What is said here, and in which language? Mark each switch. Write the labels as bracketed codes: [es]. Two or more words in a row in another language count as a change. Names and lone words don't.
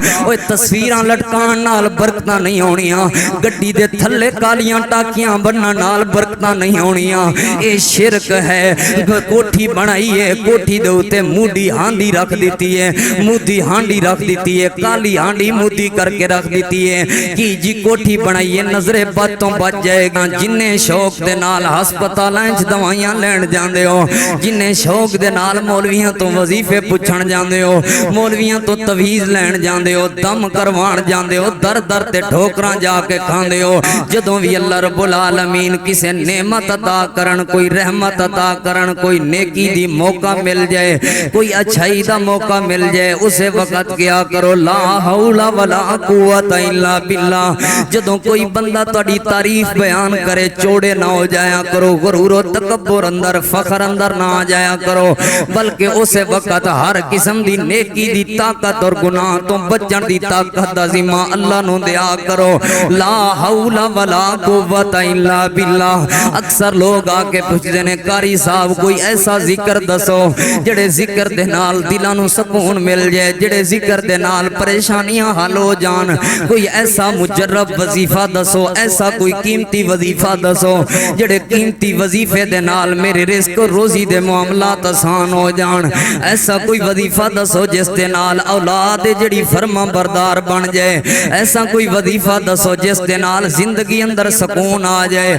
[pa] اوے تصویراں لٹکان نال برکتاں نہیں ہونیاں، گڈی دے تھلے کالیاں ٹاکیاں بنن نال برکتاں نہیں ہونیاں، اے شرک ہے۔ کوٹھی بنائی ہے، کوٹھی دے اوتے مودی ہانڈی رکھ دیتی ہے، مودی ہانڈی رکھ دیتی ہے، کالی ہانڈی مودی کر کے رکھ دیتی ہے کہ جی کوٹھی بنائی ہے نظر بد تو بچ جائے گا۔ جنہیں شوق دے نال ہسپتالاں وچ دوائیاں لین جاندے ہو، جنہیں شوق دے نال مولویاں تو وظیفے پوچھن جاندے ہو، مولویاں تو تویز لین جاندے ہو، دم کروان جاندے ہو، در در تے ٹھوکراں جا کے کھاندے ہو۔ جدوں بھی [ar] اللہ رب العالمین [pa] کسے نعمت عطا کرن، کوئی رحمت عطا کرن، کوئی نیکی دی موقع مل جائے، کوئی اچھائی دا موقع مل جائے، اسے وقت کیا کرو [ar] لا حول ولا قوت الا باللہ۔ [pa] جدوں کوئی بندہ تہاڈی تعریف بیان کرے چوڑے نہ ہو جایا کرو، غرور و تکبر اندر فخر اندر نہ آ جایا کرو، بلکہ اسے وقت ہر قسم دی نیکی دی طاقت اور گناہ تو بچن دی طاقت دا ذمہ اللہ نو دیا کرو۔ [ar] لا حول ولا قوت الا باللہ۔ [ur] اکثر لوگ آ کے پوچھتے ہیں [pa] قاری صاحب کوئی ایسا ذکر دسو جڑے ذکر دے نال دلاں نو سکون مل جائے، جڑے ذکر دے نال پریشانیاں حل ہو جان، کوئی ایسا مجرب وظیفہ دسو، ایسا کوئی قیمتی وظیفہ دسو جڑے قیمتی وظیفے دے نال میرے رزق روزی دے معاملات آسان ہو جان، ایسا کوئی وظیفہ دسو جس دے نال اولاد جڑی فرما بردار بن جائے، ایسا کوئی وظیفہ دسو جس دے نال زندگی اندر سکون آ جائے۔